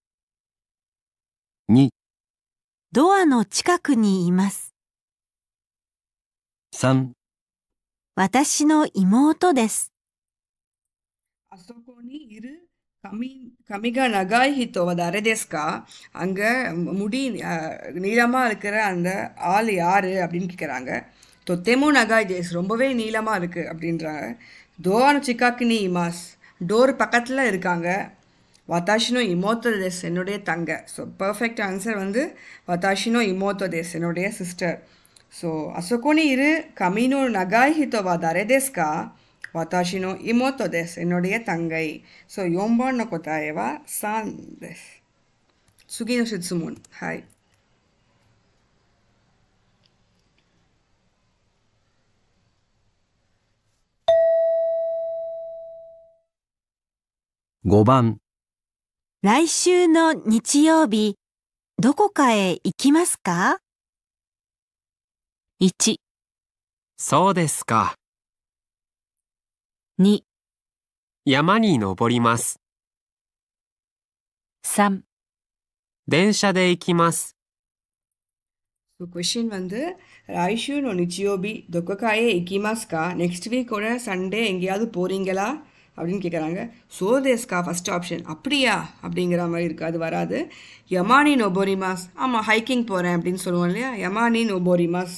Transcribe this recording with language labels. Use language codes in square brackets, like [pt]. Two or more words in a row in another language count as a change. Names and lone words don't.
[ja] 2、ドアの近くにいます。 3、私の妹です。あそこにいる髪が長い人は誰ですか? [ta] அங்கே முடி நீளமாக இருக்கிற அந்த ஆள் யார் அப்படின்னு கேட்குறாங்க. தொத்தேமோ நகாய் தேஸ், ரொம்பவே நீளமாக இருக்குது அப்படின்றாங்க. தோவானு சிக்காக்கினி இமாஸ், டோர் பக்கத்தில் இருக்காங்க. [ja] 私の 妹 です, [ta] என்னுடைய தங்க. [en] So perfect answer [ta] வந்து [ja] 私の 妹 です, [ta] என்னுடைய சிஸ்டர். [ja] ஸோ あそこに いる 髪の 長い 人は 誰ですか? 私の 妹 です, [ta] என்னுடைய தங்கை. [ja] ஸோ 4 番の答えは3です。次の質問。はい。 5番、来週の日曜日、どこかへ行きますか？ 1、そうですか。 2、山に登ります。 3、電車で行きます。 [ta] ஸோ கொஷின் வந்து [ja] 来週 の 日曜日 どこかへ 行きますか, [en] next week [ta] சண்டே எங்கேயாவது போகிறீங்களா அப்படின்னு கேட்குறாங்க. [en] சோதேஸ்கா first option. [ta] அப்படியா அப்படிங்கிற மாதிரி இருக்குது, அது வராது. [ja] 山に 登ります, [ta] ஆமாம் ஹைக்கிங் போகிறேன் அப்படின்னு சொல்லுவோம் இல்லையா, [ja] 山に 登ります.